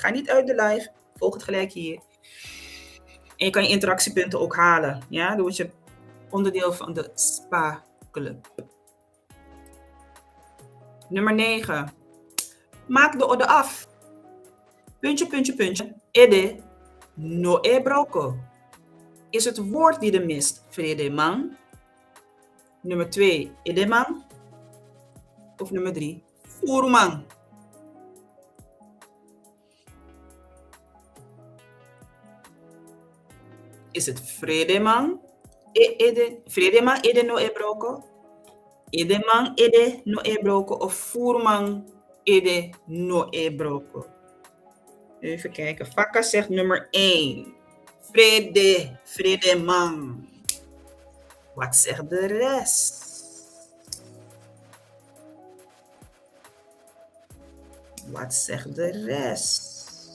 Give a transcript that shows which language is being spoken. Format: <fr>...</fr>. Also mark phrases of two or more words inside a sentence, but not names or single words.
<nl>Ga niet uit de live. Volg het gelijk hier. En je kan je interactiepunten ook halen. Ja, dan word je onderdeel van de Spa Club. Nummer 9. Maak de orde af. Puntje, puntje, puntje.</nl> <srn>Ede no e broko.</srn> <nl>Is het woord die er mist Fredeman? Nummer 2, Edeman. Of nummer 3, Voerman. Is het Fredeman?</nl> <srn>Fredeman ede no e broko? Edeman ede no e broko of Voerman ede no e broko?</srn> <nl>Even kijken. Fakka zegt nummer 1. Fredeman. Wat zegt de rest? Wat zegt de rest?</nl>